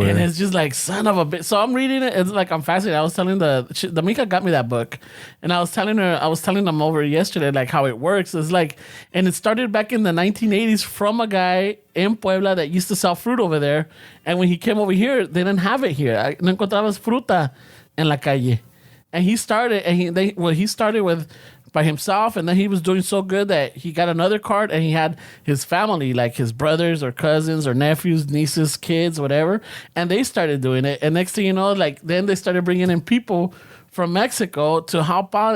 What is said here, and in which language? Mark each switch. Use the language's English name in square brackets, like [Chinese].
[English] And it's just like, son of a bitch. So I'm reading it. It's like, I'm fascinated. I was telling the Mika got me that book, and I was telling them over yesterday, like, how it works. It's like, and it started back in the 1980s from a guy in Puebla that used to sell fruit over there. And when he came over here, they didn't have it here. [Spanish] No encontrabas fruta en la calle. [English] And he started, he started with by himself, and then he was doing so good that he got another cart, and he had his family, like his brothers or cousins or nephews, nieces, kids, whatever, and they started doing it. And next thing you know, like, then they started bringing in people from Mexico to help out.